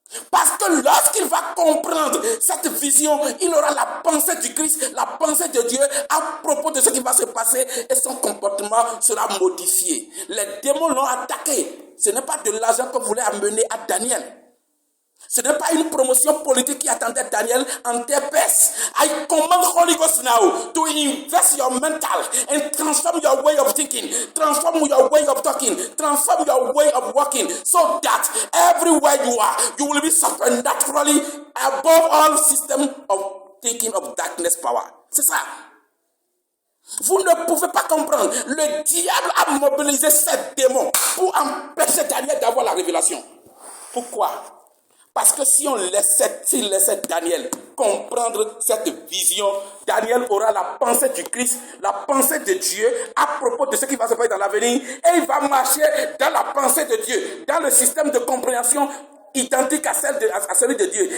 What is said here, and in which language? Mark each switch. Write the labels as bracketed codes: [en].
[fr] Parce que lorsqu'il va comprendre cette vision, il aura la pensée du Christ, la pensée de Dieu à propos de ce qui va se passer et son comportement sera modifié. Les démons l'ont attaqué. Ce n'est pas de l'argent que voulait amener à Daniel. Ce n'est pas une promotion politique qui attendait Daniel en terre perse. [en] I command Holy Ghost now to invest your mental and transform your way of thinking, transform your way of talking, transform your way of walking, so that everywhere you are, you will be supernaturally above all system of thinking of darkness power. [fr] C'est ça. Vous ne pouvez pas comprendre. Le diable a mobilisé ces démons pour empêcher Daniel d'avoir la révélation. Pourquoi? Parce que s'il laissait Daniel comprendre cette vision, Daniel aura la pensée du Christ, la pensée de Dieu à propos de ce qui va se faire dans l'avenir, et il va marcher dans la pensée de Dieu, dans le système de compréhension identique à celui de Dieu.